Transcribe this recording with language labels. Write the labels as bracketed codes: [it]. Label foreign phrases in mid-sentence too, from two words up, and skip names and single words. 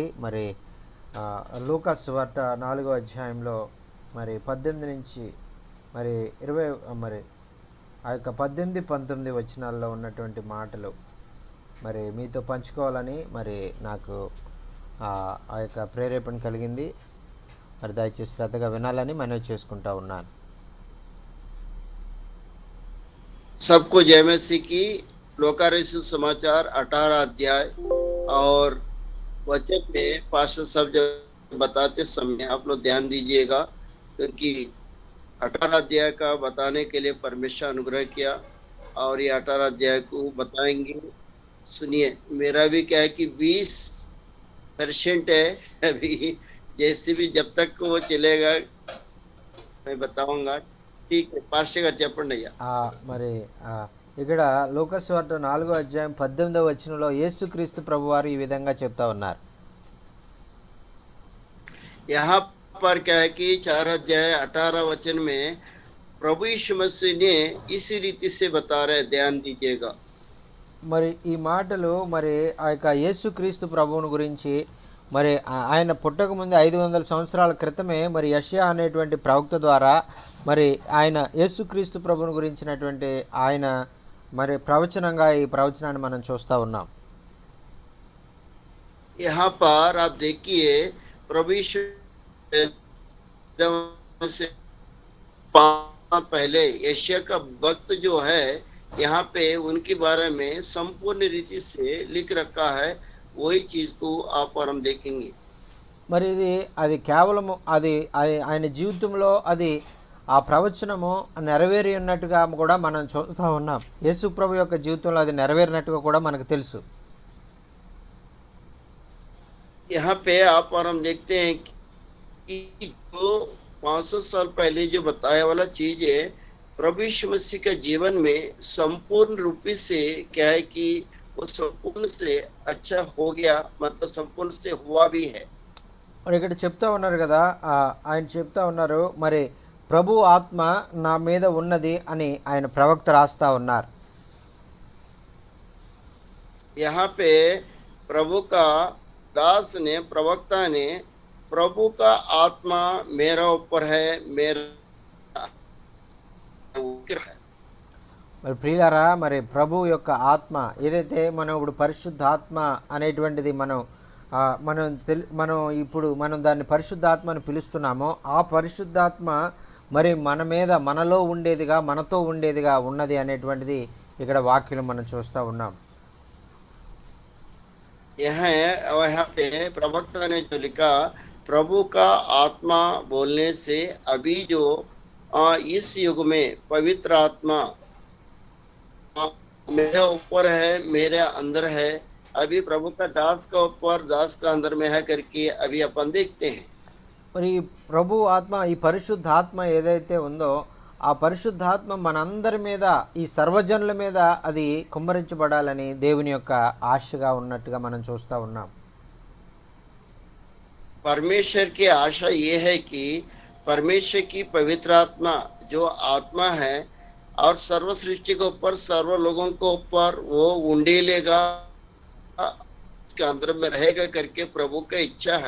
[te] మరి లూకా సువార్త 4వ అధ్యాయంలో మరి 18 నుంచి మరి 20 మరి ఆ యొక్క 18, 19 వచనాల్లో ఉన్నటువంటి మాటలు మరి మీతో పంచుకోవాలని మరి నాకు ఆ యొక్క ప్రేరేపణ కలిగింది. మరి దయచేసి శ్రద్ధగా వినాలని మనవి చేసుకుంటా ఉన్నాను. [hi] सबको जय मसीह की। लोकारिसु समाचार 18 अध्याय और वचन में पास्टर साहब जब बताते समय आप लोग ध्यान दीजिएगा, क्योंकि 18 अध्याय का बताने के लिए परमेश्वर अनुग्रह किया और ये 18 अध्याय को बताएंगे। सुनिए, मेरा भी क्या है कि 20% है अभी, जैसे भी जब तक वो चलेगा मैं बताऊंगा। ठीक है, [te] पास्टर गाరు చెప్పండి అయ్యా. మరి ఇక్కడ లూకా సువార్త 4వ అధ్యాయం 18వ వచనంలో యేసుక్రీస్తు ప్రభువారు ఈ విధంగా చెప్తా ఉన్నారు. [hi] यहाँ पर क्या है कि 4 अध्याय 18 वचन में प्रभु यीशु मसीह ने इसी रीति से बता रहे, ध्यान दीजिएगा। [te] మరి ఈ మాటలు మరి ఆ యొక్క యేసుక్రీస్తు ప్రభువుని గురించి మరి ఆయన పుట్టక ముందు 500 సంవత్సరాల క్రితమే మరి యెషయా అనేటువంటి ప్రవక్త ద్వారా మరి ఆయన యేసుక్రీస్తు ప్రభువుని గురించినటువంటి ఆయన మరి ప్రవచనంగా ఈ ప్రవచనాన్ని మనం చూస్తూ ఉన్నాం. [hi] यहाँ पर आप देखिए, प्रभु यीशु से पहले यशायाह का वक्त जो है, यहाँ पे उनके बारे में संपूर्ण रीति से लिख रखा है। वही चीज को आप और हम देखेंगे। [te] మరి ఇది అది కేవలము అది ఆయన జీవితంలో అది ఆ ప్రవచనము నెరవేరి ఉన్నట్టుగా కూడా మనం చూస్తూ ఉన్నాం. యేసు ప్రభు యొక్క జీవితంలో అది నెరవేరినట్టుగా కూడా మనకు తెలుసు. [hi] यहाँ पे आप और हम देखते हैं कि जो 500 साल पहले जो बताया वाला चीज है, प्रभु यीशु मसीह के जीवन में संपूर्ण रूप से क्या है कि वो संपूर्ण से अच्छा हो गया, मतलब संपूर्ण से हुआ भी है। [te] మరి ఇక్కడ చెప్తా ఉన్నారు కదా, ఆయన చెప్తా ఉన్నారు మరి ప్రభు ఆత్మ నా మీద ఉన్నది అని ఆయన ప్రవక్త రాస్తా ఉన్నారు. [hi] यहाँ पे प्रभु का दास ने, प्रवक्ता ने, प्रभु का आत्मा मेरा ऊपर है, मेरा [te] మరి ప్రియులారా, మరి ప్రభు యొక్క ఆత్మ ఏదైతే మనం ఇప్పుడు పరిశుద్ధాత్మ అనేటువంటిది మనం ఇప్పుడు దాన్ని పరిశుద్ధాత్మ అని పిలుస్తున్నామో ఆ పరిశుద్ధాత్మ మరి మన మీద మనలో ఉండేదిగా మనతో ఉండేదిగా ఉన్నది అనేటువంటిది ఇక్కడ వాక్యం మనం చూస్తూ ఉన్నాం. [hi] यहाँ पे प्रवक्ता ने जो लिखा, प्रभु का आत्मा बोलने से अभी जो इस युग में पवित्र आत्मा मेरे ऊपर है, मेरे अंदर है, अभी प्रभु का दास का ऊपर, दास का अंदर में है करके अभी अपन देखते हैं. [te] మరి ప్రభు ఆత్మ, ఈ పరిశుద్ధాత్మ ఏదైతే ఉందో ఆ పరిశుద్ధాత్మ మనందరి మీద, ఈ సర్వజనుల మీద అది కుమ్మరించబడాలని దేవుని యొక్క ఆశగా ఉన్నట్టుగా మనం చూస్తూ ఉన్నాం. [hi] परमेश्वर की आशा ये है कि परमेश्वर की पवित्र आत्मा जो आत्मा है और सर्व सृष्टि के ऊपर, सर्व लोगों के ऊपर वो उंडेलेगा, उसके अंदर में रहेगा करके प्रभु का इच्छा है.